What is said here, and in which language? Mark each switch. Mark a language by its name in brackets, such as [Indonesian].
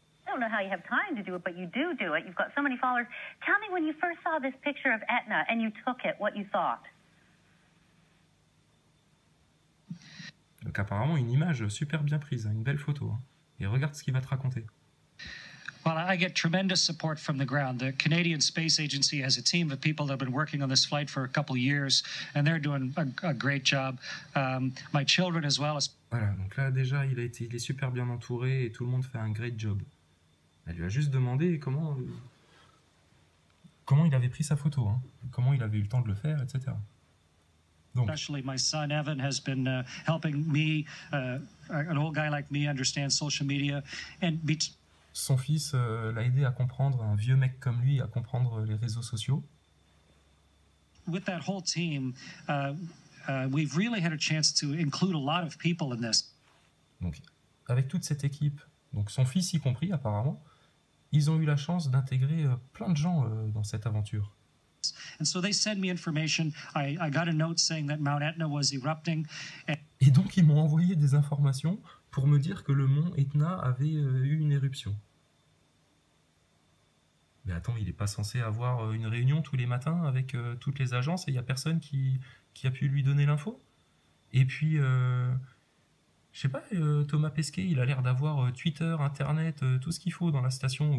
[English] don't know how you have time to do it, but you do it. You've got so many followers. Tell me when you first saw this picture of Etna and you took it, what you thought. [French] Donc apparemment une image super bien prise, une belle photo. Hein. Et regarde ce qu'il va te raconter. [English] Well, I get tremendous support from the ground. The Canadian Space Agency has a team of people that have been working on this flight for a couple of years, and they're doing a great job. My children as well. [French] Voilà, donc là déjà il est super bien entouré et tout le monde fait un [English] great job. [French] Elle lui a juste demandé comment il avait pris sa photo, hein, comment il avait eu le temps de le faire, etc. Donc, [English] especially my son Evan has been helping me, an old guy like me, understand social media and [French] son fils l'a aidé à comprendre, un vieux mec comme lui, à comprendre les réseaux sociaux. [English] With that whole team, we've really had a chance to include a lot of people in this. [French] Donc, avec toute cette équipe, donc son fils y compris apparemment, ils ont eu la chance d'intégrer plein de gens dans cette aventure. [English] And so they sent me information. I got a note saying that Mount Etna was erupting. [French] Et donc ils m'ont envoyé des informations pour me dire que le mont Etna avait eu une éruption. Mais attends, il n'est pas censé avoir une réunion tous les matins avec toutes les agences et il n'y a personne qui a pu lui donner l'info. Et puis, je sais pas, Thomas Pesquet, il a l'air d'avoir Twitter, Internet, tout ce qu'il faut dans la station.